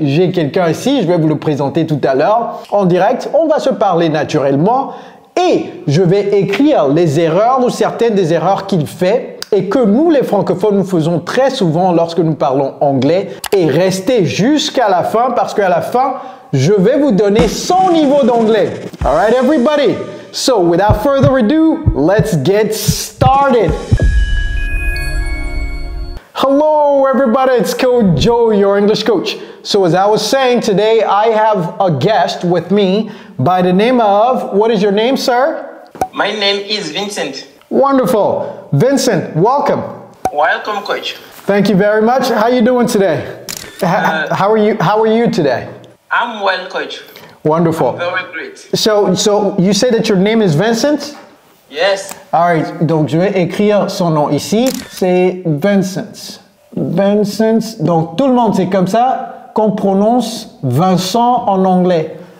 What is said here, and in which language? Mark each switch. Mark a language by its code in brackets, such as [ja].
[fr] J'ai quelqu'un ici, je vais vous le présenter tout à l'heure. En direct, on va se parler naturellement et je vais écrire les erreurs ou certaines des erreurs qu'il fait et que nous, les francophones, nous faisons très souvent lorsque nous parlons anglais et restez jusqu'à la fin parce qu'à la fin, je vais vous donner son niveau d'anglais. [en] All right, everybody? So, without further ado, let's get started. Hello, everybody. It's Coach Joe, your English coach. So, as I was saying today, I have a guest with me by the name of, what is your name, sir? My name is Vincent. Wonderful. Vincent, welcome. Welcome, Coach. Thank you very much. How are you doing today? How are you today? I'm well, Coach. Wonderful. I'm very great. So you say that your name is Vincent? Yes. All right. [fr] Donc je vais écrire son nom ici. C'est Vincent. Vincent. Donc tout le monde c'est comme ça qu'on prononce Vincent en anglais.